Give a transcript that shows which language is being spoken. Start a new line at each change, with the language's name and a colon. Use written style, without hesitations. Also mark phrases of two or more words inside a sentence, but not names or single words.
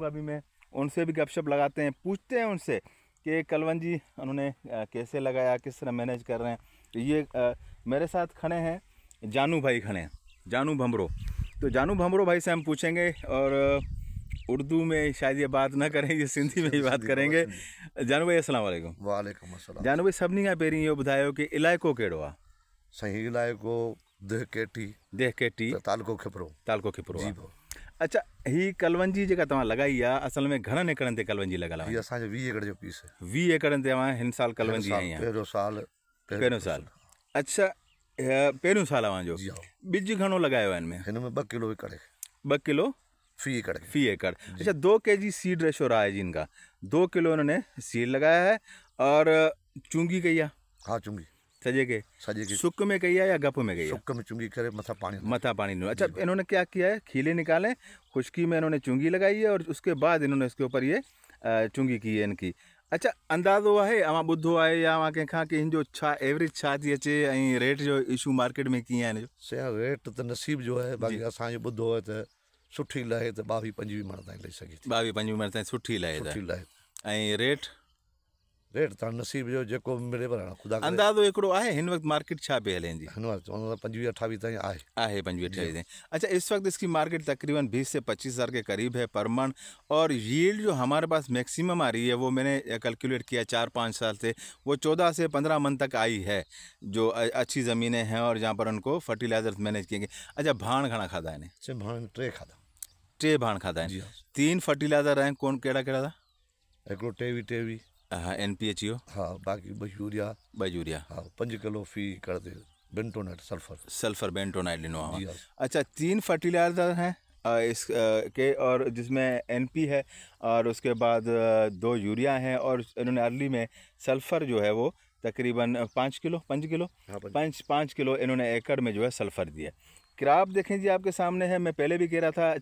Urdu: ابھی میں ان سے بھی گپ شپ لگاتے ہیں، پوچھتے ہیں ان سے کہ کلونجی انہوں نے کیسے لگایا، کس طرح مینیج کر رہے ہیں. تو یہ میرے ساتھ کھڑے ہیں جانو بھائی، کھڑے ہیں جانو بھمرو. تو جانو بھمرو بھائی سے ہم پوچھیں گے، اور اردو میں شاید یہ بات نہ کریں، یہ سندھی میں ہی بات کریں گے. جانو بھائی
Arabic: السلام علیکم. وعلیکم السلام.
Sindhi: जानू भाई सभिनी खां पहिरीं इहो ॿुधायो कि इलाइक़ो कहिड़ो आहे? सही इलाइक़ो देह केटी तालको खिपरो। तालको खिपरो जी आहे। भाउ, अच्छा, ही कलवंजी जेका तव्हां लगाई आहे असल में घणनि एकड़नि ते कलवंजी लॻल आहे? हीअ असांजो 20 एकड़ जो पीस है। 20 एकड़नि ते तव्हां हिन साल कलवंजी आई आहे? पहिरियों साल। अच्छा, पहिरियों साल तव्हांजो। जी हाँ। ॿिज घणो लॻायो आहे हिन में? हिन में 2 किलो एकड़ है। 2 किलो फी एकड़ है। फी एकड़।
Urdu: اچھا، 2 kg
English: seed ratio
Urdu: رہا ہے جی ان کا۔ 2 کلو انہوں نے سیڈ لگایا ہے اور چونگی کہی ہے?
Sindhi: हाँ, चुंगी सजे के सुक में कही है या गप में कही है? सुक में चुंगी करे मथा पानी नो।
Urdu: اچھا، انہوں نے کیا کیا ہے، کھیلے نکالے، خشکی میں انہوں نے چونگی لگائی ہے اور اس کے بعد انہوں نے اس کے اوپر یہ چونگی کی ہے ان کی.
Sindhi: अच्छा, अंदाज़ो है अवां ॿुधो आहे या अवां कंहिंखां कि हिन जो छा एवरेज छा थी अचे ऐं रेट जो इशू मार्केट में कीअं आहे हिन जो? से रेट तो नसीब जो है, बाक़ी असांजो ॿुधो है तो सुठी लहे तो 22-25 मन ताईं लही सघे थी। 22-25 मन ताईं सुठी लहे ऐं रेट तो नसीब जो जेको मिले पर खुदा अंदाज़ो हिकिड़ो आहे हिन वक्त मार्केट छा पे हले जी? हिन वक्त 25-28 ताईं आहे 25-28 ताईं।
Urdu: اچھا، اس وقت اس کی مارکیٹ تقریباً 20 سے 25 ہزار کے قریب ہے پر من، اور ییلڈ جو ہمارے پاس میکسیمم آ رہی ہے وہ میں نے کیلکولیٹ کیا 4-5 سال سے، وہ 14 سے 15 من تک آئی ہے، جو اچھی زمینیں ہیں اور جہاں پر ان کو
English: fertilizers manage
Urdu: کیئں گے. अच्छा,
Sindhi: भाण घणा खाधा है? से भाण 3 खाधा। 3 भाण खाधा है।
Urdu: 3 فرٹیلائزر ہیں، کون
Sindhi: कहिड़ा कहिड़ा था? हिकिड़ो टेवी हाँ, NPH हो। हाँ, बाकी 2 यूरिया। हाँ, 5 किलो फी कर दे
English: bentonite sulphur
Sindhi: बेंटोनाइट ॾिनो आहे। हाँ।
Urdu: اچھا، 3 فرٹیلائزر ہیں اس کے، اور جس میں NP ہے اور اس کے بعد 2 یوریا ہیں، اور انہوں نے ارلی میں سلفر جو ہے وہ تقریباً 5 کلو हाँ, 5 کلو انہوں نے ایکڑ میں جو ہے سلفر دیا۔ کراپ دیکھیں جی آپ کے سامنے ہے، میں پہلے بھی کہہ رہا تھا.